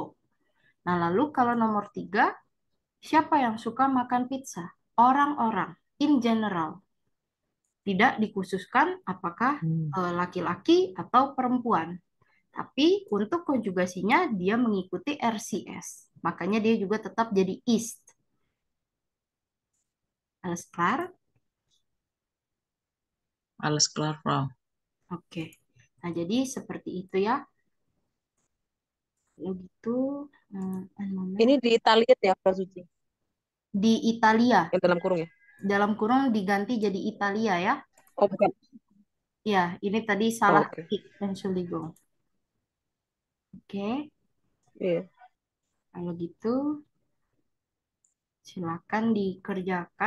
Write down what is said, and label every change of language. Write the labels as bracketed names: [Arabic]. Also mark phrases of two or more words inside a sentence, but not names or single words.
[Indonesian] Nah, lalu kalau nomor tiga, siapa yang suka makan pizza? Orang-orang. [English] In general. [Indonesian] Tidak dikhususkan apakah laki-laki atau perempuan. Tapi untuk konjugasinya dia mengikuti RCS. Makanya dia juga tetap jadi ist. [German] Alles klar? Alles klar, Frau. [Indonesian] Oke. Nah, jadi seperti itu ya. Kalau gitu, [English] one moment. [Indonesian] Ini di Italia ya, Prasuci, Di Italia, yang dalam kurung ya? dalam kurung diganti jadi Italia ya. Oh, bukan. Ya, ini tadi Oh, salah oke. Entschuldigung. Oke, Iya. kalau gitu silakan dikerjakan.